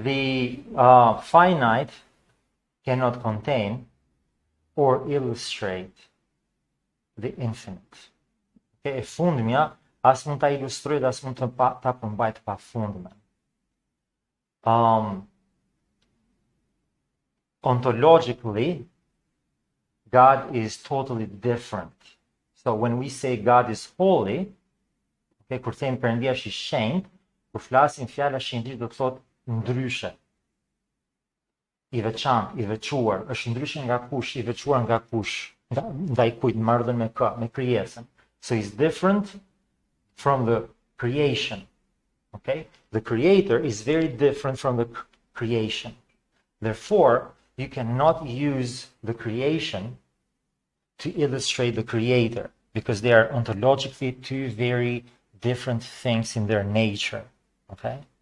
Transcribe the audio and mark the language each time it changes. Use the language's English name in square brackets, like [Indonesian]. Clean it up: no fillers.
[English] the finite cannot contain or illustrate the infinite. [Albanian] Okay, e fundmja as mund ta ilustrojë, as mund ta përmbajt pa fundmen. [English] Ontologically, God is totally different. So when we say God is holy, [Albanian] okay, kur themi Perëndia është I shenjtë, kur flasim fjala shenjtëri do të thotë ndryshe. I veçantë, I veçuar, është ndryshe nga kush, I veçuar nga kush, ndaj kujt, marrëdhën me kë, me krijesën. [English] So he's different from the creation. Okay? The creator is very different from the creation. Therefore, you cannot use the creation to illustrate the creator because they are ontologically two very different things in their nature. Okay?